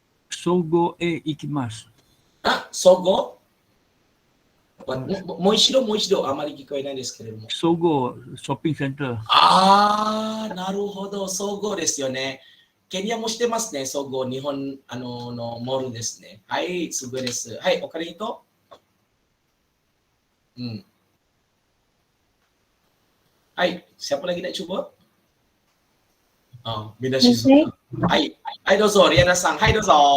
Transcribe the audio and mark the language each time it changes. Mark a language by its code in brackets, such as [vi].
[ja] 総合へ行きます。 Sogo? もう一度あまり聞こえないですけれども。総合ショッピングセンター。なるほど、総合ですよね。ケニアもしてますね、総合、日本のモールですね。はい、すごいです。はい、お金とはい、 [ms] siapa lagi nak cuba? Beda Shizuka. [ja] はい、どうぞ、リアナさん。はい、どうぞ。